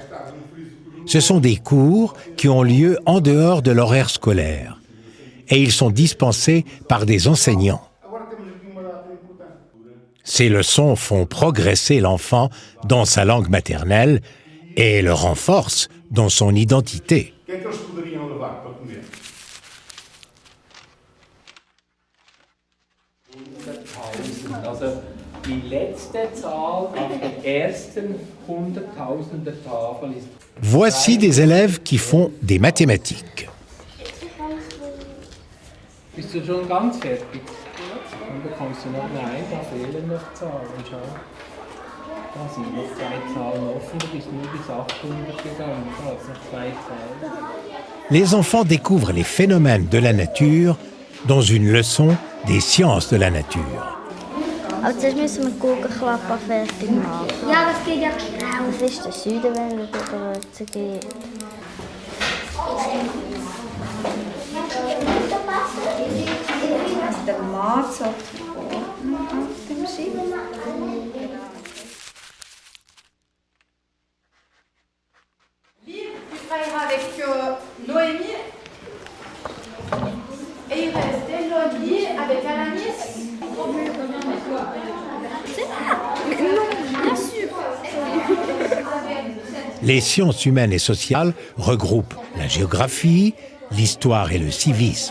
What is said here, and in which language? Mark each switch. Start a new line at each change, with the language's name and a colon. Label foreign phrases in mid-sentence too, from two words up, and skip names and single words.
French: Ce sont des cours qui ont lieu en dehors de l'horaire scolaire et ils sont dispensés par des enseignants. Ces leçons font progresser l'enfant dans sa langue maternelle et le renforcent dans son identité.
German: Also die letzte Zahl auf der ersten 100.000er Tafel ist.
French: Voici des élèves qui font des mathématiques.
German: Bist du schon ganz fertig? Dann bekommst du noch, nein, da fehlen noch Zahlen, schau. Da sind noch 2 Zahlen offen, du bist nur bis 800 gegangen, da ist noch 2 Zahlen.
French: Les enfants découvrent les phénomènes de la nature dans une leçon des sciences de la nature.
German: Aber zuerst müssen wir die Kugelklappe fertig machen. Ja, das geht ja schnell. Das ist der Südenwelle, der Rötze geht. Also der Mars hat auf dem Schiff.
French: Tu travailleras avec Noémie et il reste Elodie avec Alanis. Les sciences humaines et sociales regroupent la géographie, l'histoire et le civisme.